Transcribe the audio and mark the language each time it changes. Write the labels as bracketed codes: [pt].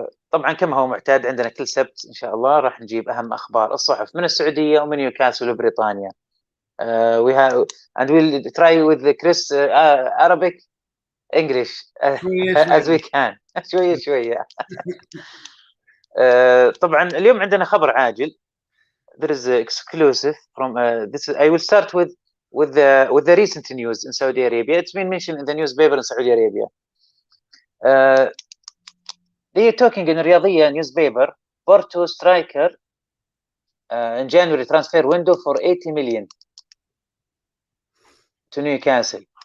[ar] طبعا كما هو معتاد عندنا كل سبت إن شاء الله راح نجيب أهم أخبار الصحف من السعودية ومن نيوكاسل وبريطانيا. [en] We have and we'll try with Chris Arabic English as we can. [ar] شوية. طبعا اليوم عندنا خبر عاجل. [en] There is exclusive from this. I will start with the recent news in Saudi Arabia. It's been mentioned in the newspaper in Saudi Arabia. They are talking in Riyadhia newspaper. Porto striker in January transfer window for 80 million to Newcastle.